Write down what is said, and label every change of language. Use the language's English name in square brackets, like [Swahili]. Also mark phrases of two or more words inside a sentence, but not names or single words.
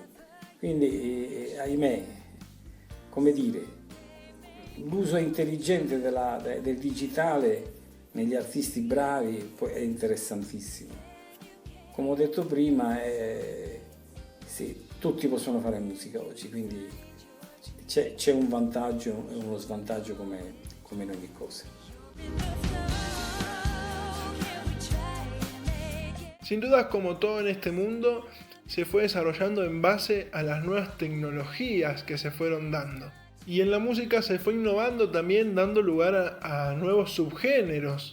[Italian] Quindi, ahimè, come dire, l'uso intelligente del digitale negli artisti bravi è interessantissimo. Come ho detto prima, sì, tutti possono fare musica oggi, quindi c'è un vantaggio e uno svantaggio come in ogni cosa. [Spanish] Sin duda, como todo en este mundo, se fue desarrollando en base a las nuevas tecnologías que se fueron dando. Y en la música se fue innovando también, dando lugar a nuevos subgéneros.